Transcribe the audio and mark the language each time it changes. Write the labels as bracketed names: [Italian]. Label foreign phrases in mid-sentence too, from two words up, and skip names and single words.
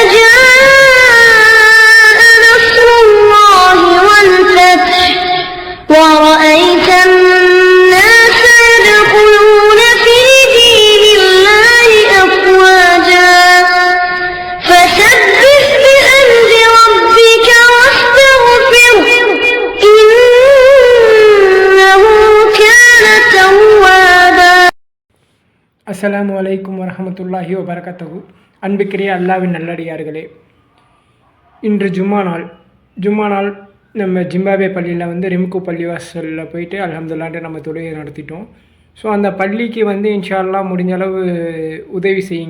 [Arabic] جاء نصر الله والفتح ورأيت الناس يدخلون في دين الله أفواجا فسبح بحمد ربك واستغفره إنه كان توابا. السلام عليكم ورحمة الله وبركاته. [Tamil] அன்புக்குரிய அல்லாஹ்வின் நல்லடியார்களே, இன்று ஜும்மா நாள் நம்ம ஜிம்பாபே பள்ளியில் வந்து ரிம்கு பள்ளிவாசலில் போயிட்டு அல்ஹம்துலில்லாஹ் நம்ம தொழுகை நடத்திட்டோம். ஸோ அந்த பள்ளிக்கு வந்து [Arabic] إن شاء الله [Tamil] முடிஞ்ச அளவு உதவி செய்யுங்க.